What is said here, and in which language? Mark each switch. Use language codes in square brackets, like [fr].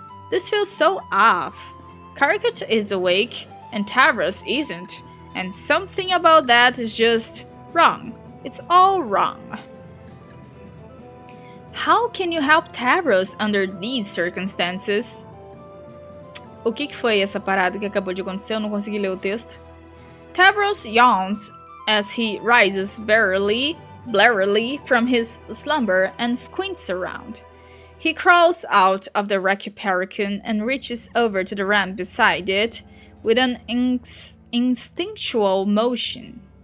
[en] This feels so off. Karkat is awake, and Tavros isn't, and something about that is just wrong. It's all wrong. How can you help Tavros under these circumstances? [pt] O que foi essa parada que acabou de acontecer? Eu não consegui ler o texto. [en] Tavros yawns as he rises blarily from his slumber and squints around. He crawls out of the Recupericune and reaches over to the ramp beside it with an instinctual motion.